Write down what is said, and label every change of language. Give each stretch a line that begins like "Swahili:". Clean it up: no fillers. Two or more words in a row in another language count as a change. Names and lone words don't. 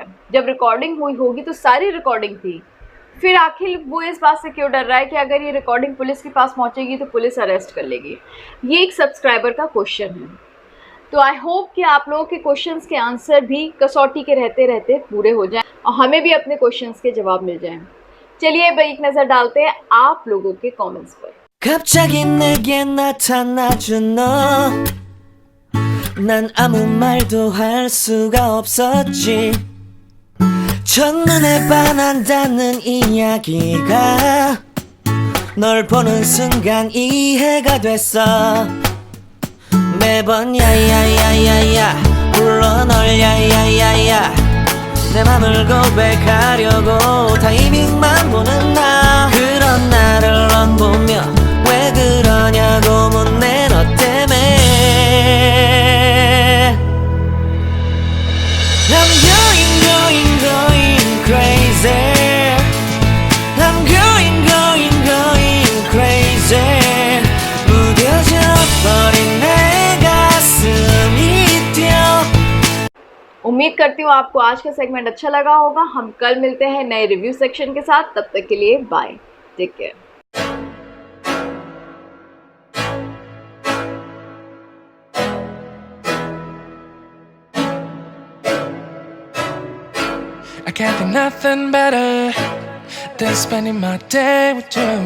Hindi: जब रिकॉर्डिंग हुई होगी तो सारी रिकॉर्डिंग थी, फिर आखिर वो इस बात से क्यों डर रहा है कि अगर ये रिकॉर्डिंग पुलिस के पास पहुंचेगी तो पुलिस अरेस्ट कर लेगी? ये एक सब्सक्राइबर का क्वेश्चन है। तो
English: I hope
Hindi: कि आप लोगों के क्वेश्चंस के आंसर भी कसौटी के रहते रहते पूरे हो जाएं और हमें भी अपने क्वेश्चंस के जवाब मिल जाएं। चलिए अब एक नज़र डालते हैं आप लोगों के कमेंट्स पर।
Korean: 갑자기 내게 나타나준 너, 난 아무 말도 할 수가 없었지. 첫눈에 반한다는 이야기가 널 보는 순간 이해가 됐어. 매번 야야야야야 불러 널 야야야야, 내 맘을 고백하려고 타이밍만 보는 나. 그런 나를 넌 보며 왜 그러냐고 묻네, 너 때문에.
English: I'm going crazy. I'm going crazy.
Korean: 무뎌져 버린 내 가슴이 뛰어.
Hindi: उम्मीद करती हूँ आपको आज का सेगमेंट अच्छा लगा होगा। हम कल मिलते हैं नए रिव्यू सेक्शन के साथ। तब तक के लिए बाय,
English: take care. I can't think nothing better than spending my day with you.